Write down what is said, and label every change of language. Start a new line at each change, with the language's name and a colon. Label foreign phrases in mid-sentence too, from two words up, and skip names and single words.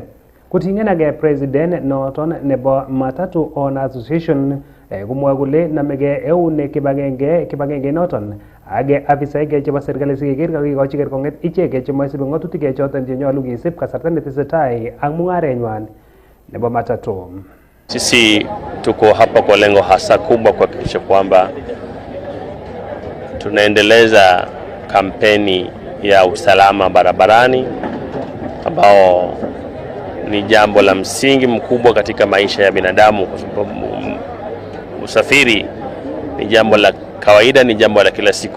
Kalenjin: Koting'en ak president noton nebo Matatu Owners Association komwoe kole namege eun kibagenge noton ak afisaek chebo serikali sikeker kakikochi kerkong'et ichek chemoisibi ng'atutik choton chenyolu kisib kasarta netesetai ak mung'arenywan nebo matatu.
Swahili: Sisi tuko hapa kwa lengo hasa kubwa kuhakikisha kwamba tunaendeleza kampeni ya usalama barabarani ambao ni jambo la msingi mkubwa katika maisha ya binadamu, kwa sababu usafiri ni jambo la kawaida, ni jambo la kila siku.